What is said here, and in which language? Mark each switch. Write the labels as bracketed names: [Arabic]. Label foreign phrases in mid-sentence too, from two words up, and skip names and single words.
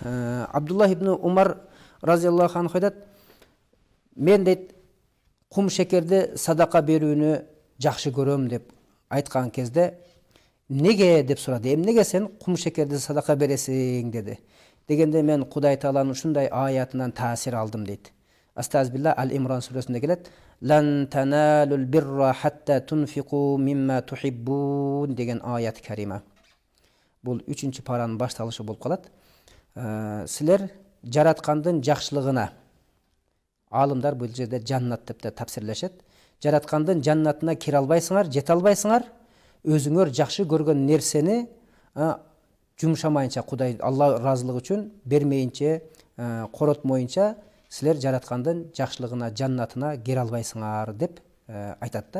[Kyrgyz] Абдуллах ибн Умар [Arabic] رضي الله عنه [Kyrgyz] айтат, мен дейт кум шекерди садака берүүнү жакшы көрөм деп айткан кезде, неге деп сурады. Эмнеге сен кум шекерди садака бересиң деди. Дегенде мен Кудай Тааланын ушундай аятынан таасир алдым дейт. Астазбилла, Ал-Имран сүрөсүндө келет. [Arabic] لن تنالوا البر حتى تنفقوا مما تحبون [Kyrgyz] деген [Arabic] آية كريمة. [Kyrgyz] бул 3-чү паранын башталышы болуп калат. Силер жараткандын жакшылыгына, алымдар бул жерде жаннат деп да тапсирлешет. Жараткандын жаннатына кире албайсыңар, жете албайсыңар. Өзүңөр жакшы көргөн нерсени жумшамайынча, Кудай Алла ыраазылыгы үчүн бермейинче, коротмоюнча силер жараткандын жакшылыгына, жаннатына кире албайсыңар деп айтат да.